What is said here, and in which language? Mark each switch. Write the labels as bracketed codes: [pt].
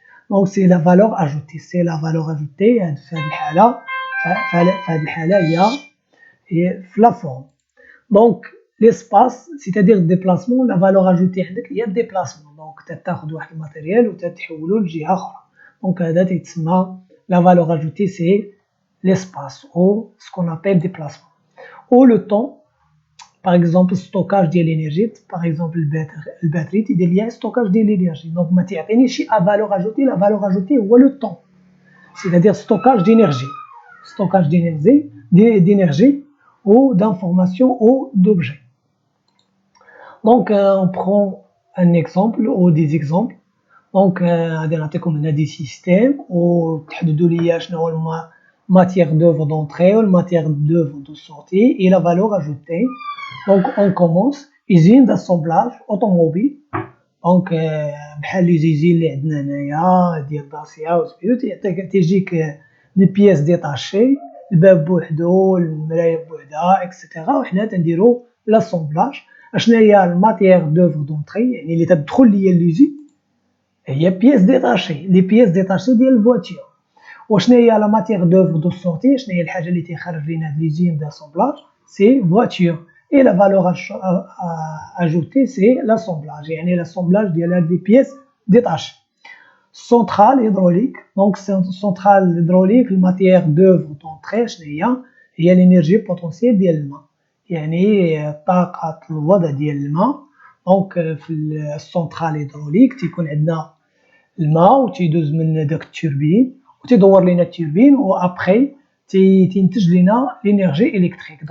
[fr] Donc c'est la valeur ajoutée. C'est la valeur ajoutée [ar] في هذه الحالة هي [fr] la forme. Donc l'espace, c'est-à-dire le déplacement, la valeur ajoutée [ar] عندك هي الديبلاسمون. دونك تاخذ واحد الماتيريال وتتحولو لجهة أخرى. دونك هذا تيتسمى [fr] la valeur ajoutée, c'est l'espace ou ce qu'on appelle déplacement. Ou le temps, par exemple stockage de l'énergie, par exemple le batterie [ar] تيدير ليها [fr] stockage de l'énergie. Donc [ar] ما تعطينيش [fr] à valeur ajoutée, la valeur ajoutée هو le temps, c'est-à-dire stockage d'énergie ou d'information ou d'objets. Donc on prend un exemple ou des exemples. [ar] دونك غادي نعطيكم هنا دي سيستيم وتحددوا لي شنو هو الماتيير دوفر دونطري والماتيير دوفر دو سورتي اي لا فالور اجوتي. دونك اون كومونس [fr] usine d'assemblage automobile. [ar] دونك بحال لي زيزين اللي عندنا هنايا ديال داسيا وسميتو تيجيك دي بياس ديتاشي، الباب بوحدو المرايه بوحدها اكسيتيرا، وحنا تنديرو لاسومبلاج. اشنا هي الماتيير دوفر دونطري يعني اللي تدخل ليا ليزين هي بياس ديتاشي، لي بياس ديتاشي ديال الفواتور. وشنا هي لا ماتيير دوفر دو سورتي، شنو هي الحاجه اللي تيخرج لينا ليزين داسومبلاج؟ سي فواتور، [fr] et la valeur ajoutée c'est l'assemblage, [ar] يعني [fr] l'assemblage [ar] ديال هاد [fr] les pièces détachées. Centrale hydraulique, donc centrale hydraulique الماتيير d'œuvre d'entrée [ar] شنو هي [fr] l'énergie potentielle ديال الماء، [ar] يعني طاقة الوضع ديال الماء. دونك في السونترال هيدروليك تيكون عندنا الماء وتيدوز من داك التوربين وتيدور لينا التوربين وابخي تينتج لينا لينيرجي الكتريك.